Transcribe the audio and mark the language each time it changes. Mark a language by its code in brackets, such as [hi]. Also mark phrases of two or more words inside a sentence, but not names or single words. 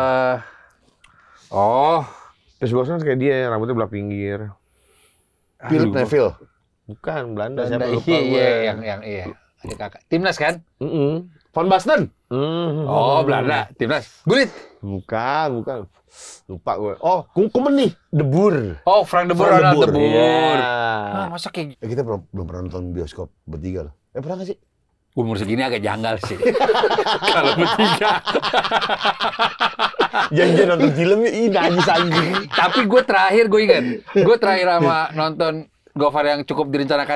[id] Pierce Brosnan kayak dia, rambutnya belah pinggir. Philip Neville. Bukan, Belanda siapa lupa iya, gue. yang iya. Ada kakak. Timnas kan? Van Basten. Oh, Belanda. Timnas. Gullit. Bukan. Lupa gue. Kumen nih. De Boer. Oh, Frank de Boer. Frank de Boer. Iya. Masa kayak Kita belum pernah nonton bioskop bertiga loh. Pernah nggak sih? umur segini agak janggal sih. Kalau bertiga. Jangan nonton filmnya, najis anjing. Tapi gue ingat. Gue terakhir sama nonton Gofar yang cukup direncanakan.